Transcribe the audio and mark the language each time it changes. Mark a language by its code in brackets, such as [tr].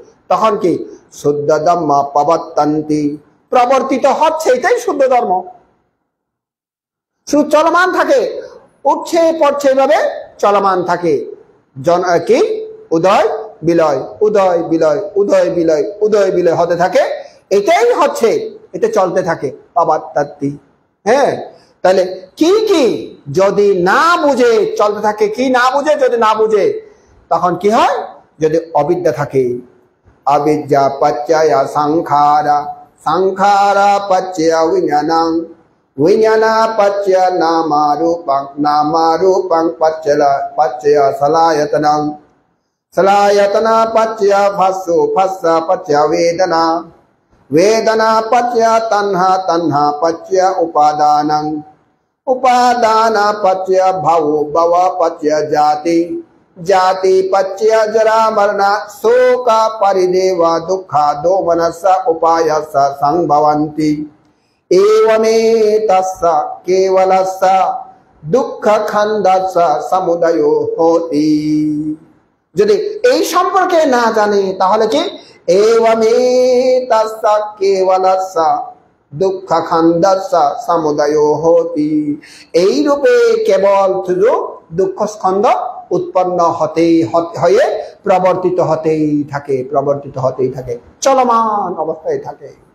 [bn] তখন কি শুদ্ধ ধম্ম প্রবর্তন্তি, প্রবর্তিত হচ্ছে, এটাই শুদ্ধ ধর্ম, শুধু চলমান থাকে, উঠছে পড়ছে, এভাবে চলমান থাকে, কি উদয় বিলয়, উদয় বিলয়, উদয় বিলয়, উদয় বিলয় হতে থাকে, এটাই হচ্ছে, এটা চলতে থাকে প্রবর্তন্তি। হ্যাঁ, তাহলে কি কি যদি না বুঝে চলতে থাকে, কি না বুঝে, যদি না বুঝে তখন কি হয়? যদি অবিদ্যা থাকে, [pi] অবিদ্যা পচ্চয় সংখারা, সংখারা পচ্চয় বিজ্ঞানং, विज्ञान पच्य नामारूपं, नामारूपं पच्य सलायतनं, सलायतन पच्य भस्सु, भस्स पच्य वेदना, वेदना पच्य तन्हा, तन्हा पच्य उपादानं, उपादान पच्य भव, भव पच्य जाति, जाति पच्य जरा मरण, शोक परिदेव दुःख दोमनस उपायस संभवन्ति। एवमेतस्य केवलस्य दुःख खंडस्य समुदयो होति। [bn] যদি এই সম্পর্কে না জানে তাহলে কি [pi] एवमेतस्य केवलस्य दुःख खंडस्य समुदयो होति, [bn] এই রূপে কেবল শুধু দুঃখ স্কন্ধ উৎপন্ন হয়ে প্রবর্তিত হতেই থাকে, প্রবর্তিত হতেই থাকে, চলমান অবস্থায় থাকে।